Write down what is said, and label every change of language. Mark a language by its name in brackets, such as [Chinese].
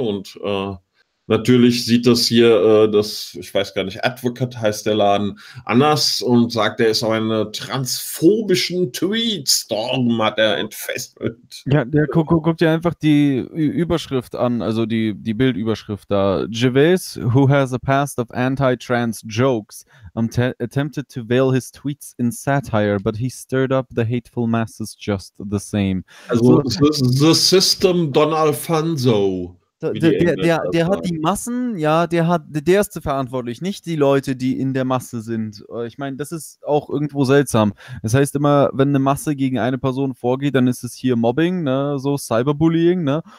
[German] Und natürlich sieht das hier, ich weiß gar nicht, Advocate heißt der Laden, anders und sagt, er ist auf einen transphobischen Tweet-Storm, hat er entfesselt. Ja, der guckt ja einfach die Überschrift an, also die Bildüberschrift da. [English] Gervais, who has a past of anti-trans jokes, attempted to veil his tweets in satire, but he stirred up the hateful masses just the same. Also, the system Don Alfonso. [German] Der hat die Massen, ja, der ist verantwortlich, nicht die Leute, die in der Masse sind. Ich meine, das ist auch irgendwo seltsam. Das heißt immer, wenn eine Masse gegen eine Person vorgeht, dann ist es hier Mobbing, ne, so Cyberbullying, ne?